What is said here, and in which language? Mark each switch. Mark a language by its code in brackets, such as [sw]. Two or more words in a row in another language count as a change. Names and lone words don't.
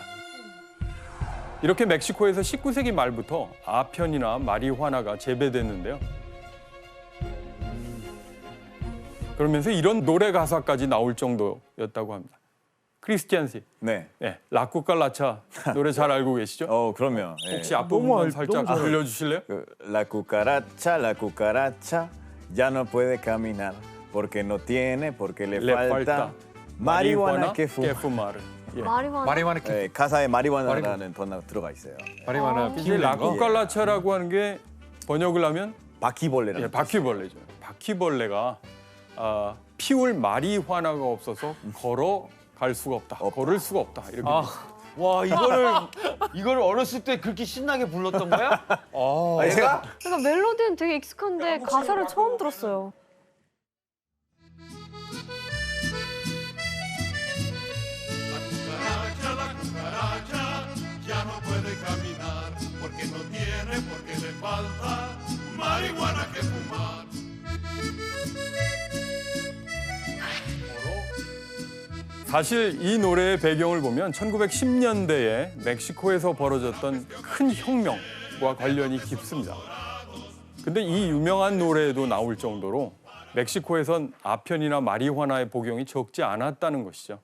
[ko] 이렇게 멕시코에서 19세기 말부터 아편이나 마리화나가 재배됐는데요. 그러면서 이런 노래 가사까지 나올 정도였다고 합니다. 크리스티안 씨, 네. 네, 라쿠칼라차 노래 잘 알고 계시죠? 그럼요. 예. 혹시 앞부분만 살짝 너무 잘 들려주실래요? [es] La cucaracha ya no puede caminar porque no tiene, porque le falta marihuana que fuma. fumar. [ko] 예. 마리화나. 마리화나 예, 가사에 마리화나라는 단어가 들어가 있어요. 마리화나 이제 피우는 거. 라쿠칼라차라고 하는 게 번역을 하면 바퀴벌레라는 예, 바퀴벌레죠. 바퀴벌레가 피울 마리화나가 없어서 걸어갈 수가 없다. 걸을 수가 없다. 이렇게 아. 와 이거를 어렸을 때 그렇게 신나게 불렀던 거야? 아니, 제가 그러니까 멜로디는 되게 익숙한데 가사를 처음 들었어요. [es] La cucaracha ya no puede caminar porque no tiene, porque le falta marihuana que fumar. [ko] 사실 이 노래의 배경을 보면 1910년대에 멕시코에서 벌어졌던 큰 혁명과 관련이 깊습니다. 근데 이 유명한 노래에도 나올 정도로 멕시코에선 아편이나 마리화나의 복용이 적지 않았다는 것이죠.